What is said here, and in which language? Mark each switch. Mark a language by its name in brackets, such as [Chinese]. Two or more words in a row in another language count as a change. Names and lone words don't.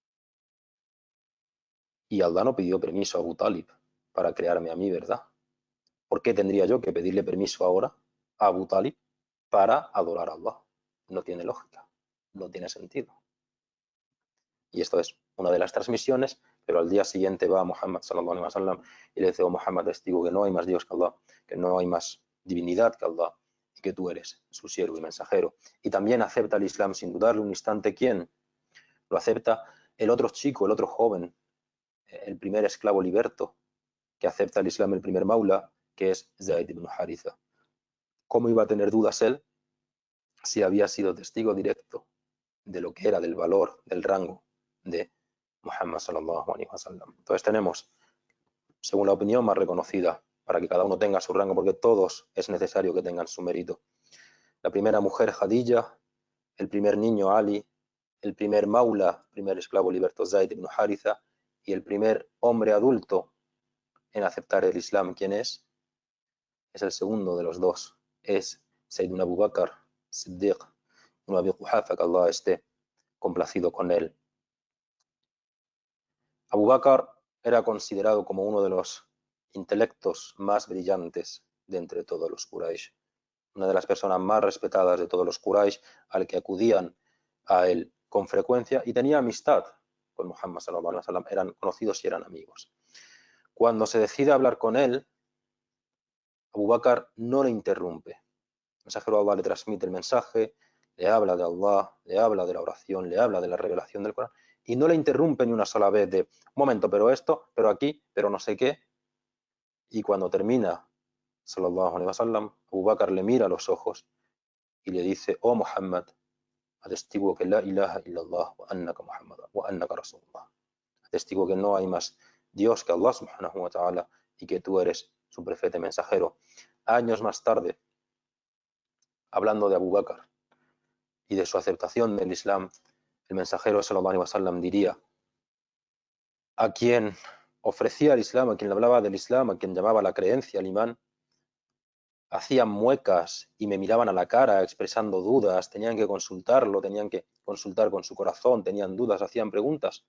[Spanish] Y Allah no pidió permiso a Abu Talib para crearme a mí, ¿verdad? ¿Por qué tendría yo que pedirle permiso ahora a Abu Talib para adorar a Allah? No tiene lógica, no tiene sentido. Y esto es una de las transmisiones, pero al día siguiente va a Muhammad [Arabic] صلى الله عليه وسلم [Spanish] y le dice, oh Muhammad, testigo que no hay más Dios que Allah, que no hay más divinidad que Allah y que tú eres su siervo y mensajero. Y también acepta el Islam sin dudarle un instante. ¿Quién? Lo acepta el otro chico, el otro joven, el primer esclavo liberto, que acepta el Islam, el primer maula, que es Zaid ibn Haritha. ¿Cómo iba a tener dudas él si había sido testigo directo de lo que era, del valor, del rango de Muhammad [Arabic] صلى الله عليه وسلم? [Spanish] Entonces tenemos, según la opinión más reconocida, para que cada uno tenga su rango, porque todos es necesario que tengan su mérito. La primera mujer, Khadija, el primer niño, Ali, el primer maula, primer esclavo liberto, Zaid ibn Haritha, y el primer hombre adulto en aceptar el Islam, ¿quién es? Es el segundo de los dos, es Sayyidina Abu Bakr Siddiq ibn Abi Quhafa, que Allah esté complacido con él. Abu Bakr era considerado como uno de los intelectos más brillantes de entre todos los Quraysh, una de las personas más respetadas de todos los Quraysh, al que acudían a él con frecuencia y tenía amistad con Muhammad [Arabic] صلى الله عليه وسلم, [Spanish] eran conocidos y eran amigos. Cuando se decide hablar con él, Abu Bakr no le interrumpe. El mensajero de Allah le transmite el mensaje, le habla de Allah, le habla de la oración, le habla de la revelación del Corán y no le interrumpe ni una sola vez de, un momento, pero esto, pero aquí, pero no sé qué. Y cuando termina, [Arabic] صلى الله عليه وسلم, [Spanish] Abu Bakr le mira a los ojos y le dice, oh Muhammad, atestigo que [Arabic] لا إله إلا الله وأنك محمد وأنك رسول الله. [Spanish] Atestigo que no hay más Dios que Allah [Arabic] سبحانه وتعالى [Spanish] y que tú eres su profeta y mensajero. Años más tarde, hablando de Abu Bakr y de su aceptación del Islam, el mensajero [Arabic] صلى الله عليه وسلم [Spanish] diría, a quien ofrecía el Islam, a quien le hablaba del Islam, a quien llamaba la creencia, al imán, hacían muecas y me miraban a la cara expresando dudas, tenían que consultarlo, tenían que consultar con su corazón, tenían dudas, hacían preguntas.